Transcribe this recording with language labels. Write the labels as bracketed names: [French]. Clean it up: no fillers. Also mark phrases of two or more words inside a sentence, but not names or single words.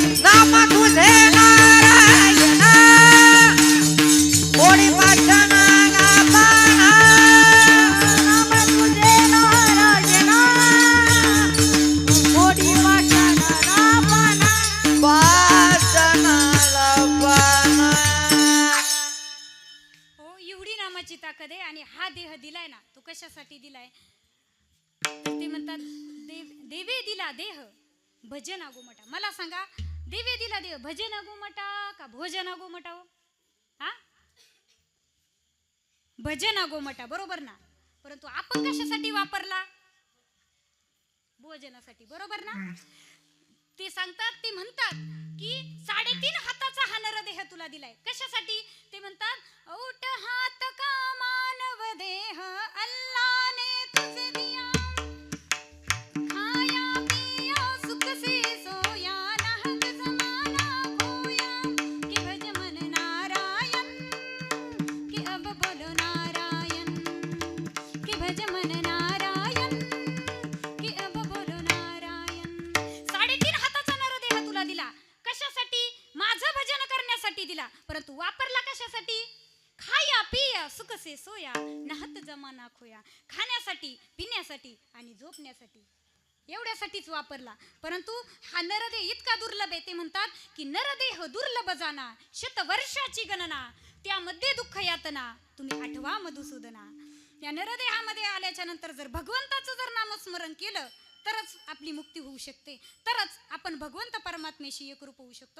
[Marathi] नाम तुझे नारायणा, कोणी वाचनाला पाना, नाम तुझे नारायणा, कोणी वाचनाला पाना, वाचनाला पाना. हो, एवढी नामाची ताकद आहे. आणि हा देह दिलाय ना, तो कशासाठी दिलाय तर ते म्हणतात देवे दिला देह भजन अगोमटा. मला सांगा, देवे दिला देह भजन अगोमटा का भोजन अगोमटा हो? हा, भजन अगोमटा, बरोबर ना. परंतु आपण कशासाठी वापरला? भोजनासाठी, बरोबर ना. ते सांगतात, ते म्हणतात की 3.5 हाताचा हा नरदेह तुला दिलाय. कशासाठी? ते म्हणतात, [Hindi] औट हात का मानव देह अल्लाने तुझे दिया, खाया पिया सुख से सोया, नाहक जमाना खोया, कि भज मन नारायण, कि अब बोलो नारायण, कि भज मन नारायण, कि अब बोलो नारायण. [Marathi] 3.5 हाताचा नरदेह तुला दिला. कशासाठी? माझं भजन करण्यासाठी दिला. परंतु वापरला कशासाठी? [Hindi] खाया पिया सुख से सोया, नाहत जमाना खोया. [Marathi] खाण्यासाठी, पिण्यासाठी आणि झोपण्यासाठी, एवढ्यासाठीच वापरला. परंतु हा नरदेह इतका दुर्लभ आहे. ते म्हणतात की नरदेह दुर्लभ जाना, शतवर्षाची गणना, त्यामध्ये दुःख यातना, तुम्ही आठवा मधुसूदना. या नरदेहामध्ये आल्याच्या नंतर जर भगवंताचं जर नामस्मरण केलं तरच आपली मुक्ती होऊ शकते, तरच आपण भगवंत परमात्म्याशी एकरूप होऊ शकतो.